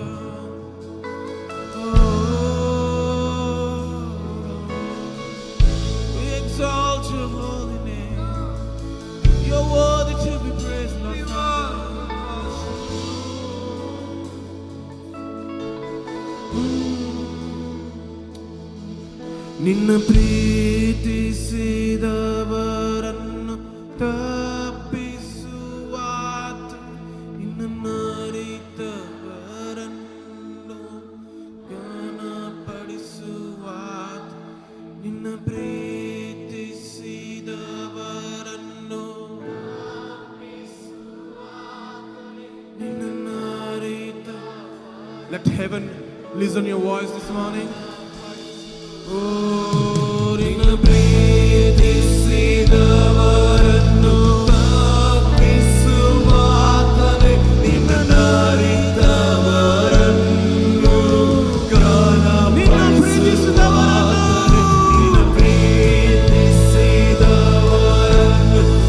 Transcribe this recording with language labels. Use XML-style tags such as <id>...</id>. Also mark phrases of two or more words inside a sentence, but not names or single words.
<en>Oh, we exalt your holy name. You're worthy to be praised, my Father.</en> <kn>ನಿನ್ನ ಪ್ರೀತಿಸಿದವರನ್ನು ತಪ್ಪಿಸುವಾತ ನರಿತವರನ್ನು ಘನಪಡಿಸುವಾತ ನಿನ್ನ ಪ್ರೀತಿಸಿದವರನ್ನು ನಿನ್ನ ನರಿತ.</kn> <en>Let heaven listen your voice this morning.</en> <kn>Oh, ನಿನ್ನ ಪ್ರೀತಿಸಿದವರನ್ನು ತಪ್ಪಿಸುವಾತನೇ ನಿನ್ನ ನರಿತವರನ್ನು ಘನಪಡಿಸುವಾತನೇ ನಿನ್ನ ಪ್ರೀತಿಸಿದವರನ್ನು</kn>